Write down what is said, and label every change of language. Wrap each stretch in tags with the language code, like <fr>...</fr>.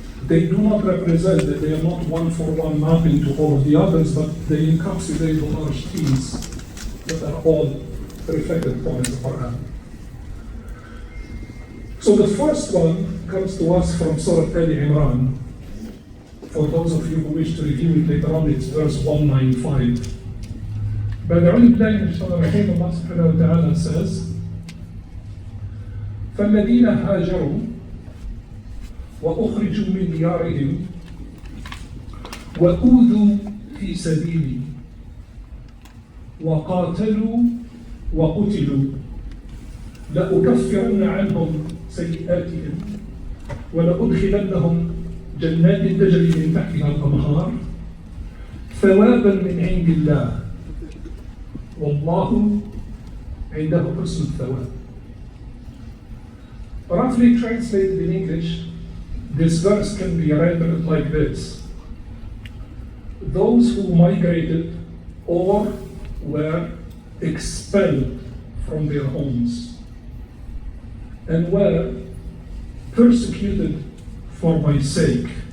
<en>They do not represent that they are not one-for-one mapping to all of the others, but they encapsulate the large themes that are all reflected upon in the Quran. So the first one comes to us from Surah Ali Imran. For those of you who wish to review it later on, it's verse 195. But Allah subhanahu wa ta'ala says,</en> <ar>فَالَّذِينَ هَاجَرُوا وأخرجوا من ديارهم وأوذوا في سبيلي وقاتلوا وقتلوا لأكفرن عنهم سيئاتهم ولأدخلنهم جنات تجري من تحتها الأنهار ثوابا من عند الله والله عنده حسن الثواب.</ar> <en>Roughly translated in English, this verse can be read like this: those who migrated or were expelled from their homes and were persecuted for my sake.</en>